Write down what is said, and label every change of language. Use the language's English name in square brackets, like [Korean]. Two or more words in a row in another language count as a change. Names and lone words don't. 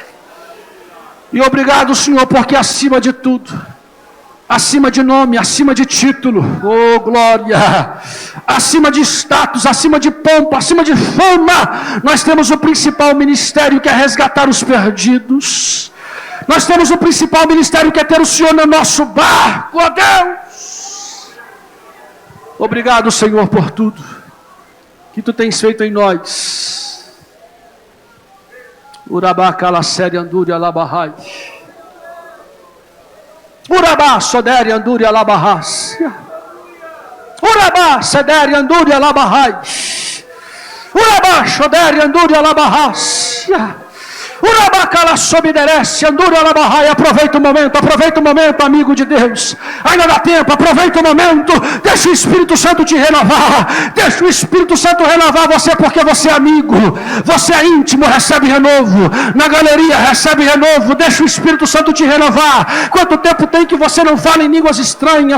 [Portuguese] E obrigado, Senhor, porque acima de tudo, acima de nome, acima de título, oh glória, acima de status, acima de pompa, acima de fama, nós temos o principal ministério que é resgatar os perdidos. Nós temos o principal ministério que é ter o Senhor no nosso barco, ó Deus. Obrigado, Senhor, por tudo que Tu tens feito em nós. Urabá, Calacéria, Andúria, Labahai. Urabá, Sodéria, Andúria, Labahai. Urabá, Sedéria, Andúria, Labahai. Urabá, Sodéria, Andúria, Labahai. Urabá, Calacsobiderece, Andúria, Labahai. Aproveita o momento, amigo de Deus. Ainda dá tempo, aproveita o momento. Deixa o Espírito Santo te renovar. Deixa o Espírito Santo renovar você, porque você é amigo. Você é íntimo, recebe renovo. Na galeria, recebe renovo. Deixa o Espírito Santo te renovar. Quanto tempo tem que você não fala em línguas estranhas?